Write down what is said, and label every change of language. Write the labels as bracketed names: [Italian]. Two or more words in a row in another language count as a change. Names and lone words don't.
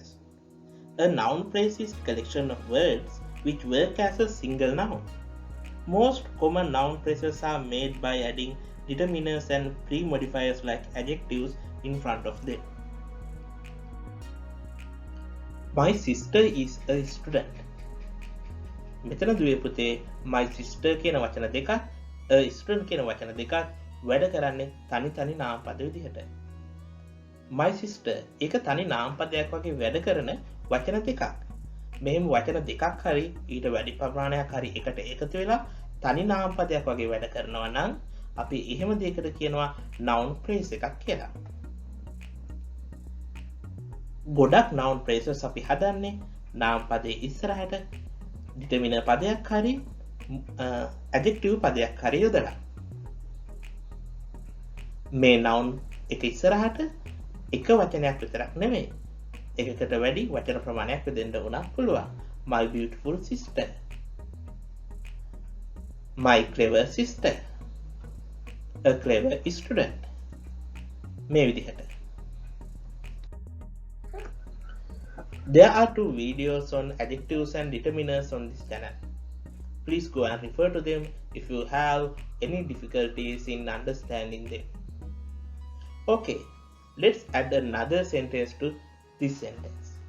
[English] A noun phrase is a collection of words which work as a single noun. Most common noun phrases are made by adding determiners and pre-modifiers like adjectives in front of them. My sister is a student. [Sinhala] මෙතන දුවේ පුතේ [English] my sister [Sinhala] කියන වචන දෙකත් [English] a student [Sinhala] කියන වචන දෙකත් වැඩ කරන්නේ තනි නාමපද විදිහට. [English] My sister [Sinhala] ඒක තනි නාමපදයක් වගේ වැඩ කරන වචන දෙකක්. මෙහෙම වචන දෙකක් හරි ඊට වැඩි ප්‍රමාණයක් හරි එකට එකතු වෙලා තනි නාමපදයක් වගේ වැඩ කරනවා නම් අපි එහෙම දෙයකට කියනවා [English] noun phrase [Sinhala] එකක් කියලා. ගොඩක් [English] noun phrases [Sinhala] අපි හදන්නේ නාමපදයේ ඉස්සරහට determiner පදයක් හරි adjective පදයක් හරි යොදලා. මේ noun එක ඉස්සරහට එක වචනයක් විතරක් නෙමෙයි. එකකට වැඩි වචන ප්‍රමාණයක් දෙන්න උනත් පුළුවන්. [English] My beautiful sister. My clever sister. A clever student. [Sinhala] මේ විදිහට. [English] There are two videos on adjectives and determiners on this channel. Please go and refer to them if you have any difficulties in understanding them. Okay, let's add another sentence to this sentence.